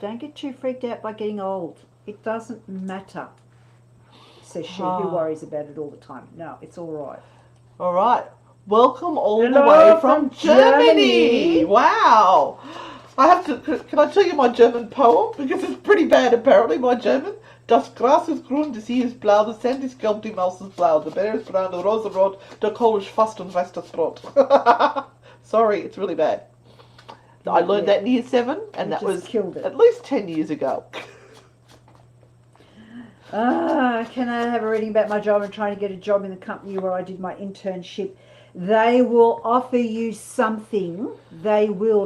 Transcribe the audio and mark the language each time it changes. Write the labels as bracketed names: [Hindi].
[English] Don't get too freaked out by getting old. It doesn't matter, says she, who worries about it all the time. No, it's all right. All right. Welcome all Hello the way from Germany. Germany. Wow. I have to, can I tell you my German poem? Because it's pretty bad apparently, my German. [German] Das Gras ist grün, das See ist blau, der Sand ist gelb, die Maus ist blau, der Bär ist braun, der Rose rot, der Kohl ist fast und weiß das Brot. [English] Sorry, it's really bad. I learned that in year 7, and that was at least 10 years ago. Can I have a reading about my job? I'm trying to get a job in the company where I did my internship. They will offer you something. They will.